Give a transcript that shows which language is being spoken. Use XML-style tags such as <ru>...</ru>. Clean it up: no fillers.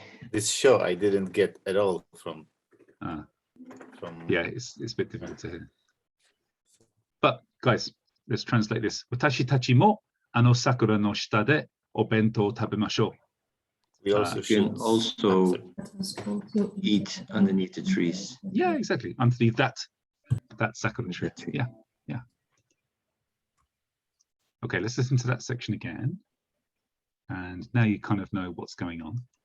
<en>This show I didn't get at all from. Yeah, it's a bit difficult to hear. But guys, let's translate this.</en> <ja>私たちもあの桜の下でお弁当食べましょう。</ja> <en>We also can also eat underneath the trees. Yeah, exactly. Underneath that sakura tree. Yeah, yeah. Okay, let's listen to that section again. And now you kind of know what's going on.</en>